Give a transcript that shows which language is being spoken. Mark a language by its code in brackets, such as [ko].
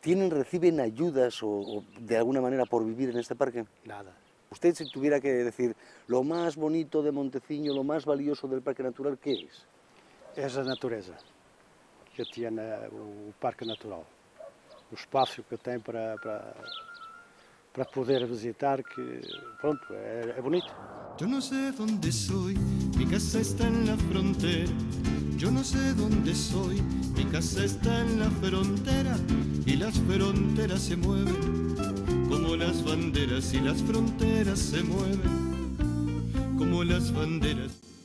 [es] ¿Reciben ayudas o de alguna manera por vivir en este parque? Nada. Usted, si tuviera que decir lo más bonito de Monteciño, lo más valioso del Parque Natural, ¿qué es? [pt] Es a natureza que tiene o Parque Natural. O espaço que tem para poder visitar, que pronto, é bonito. [es] Yo no sé dónde soy, mi casa está en la frontera. Yo no sé dónde soy, mi casa está en la frontera. Y las fronteras se mueven como las banderas, y las fronteras se mueven como las banderas.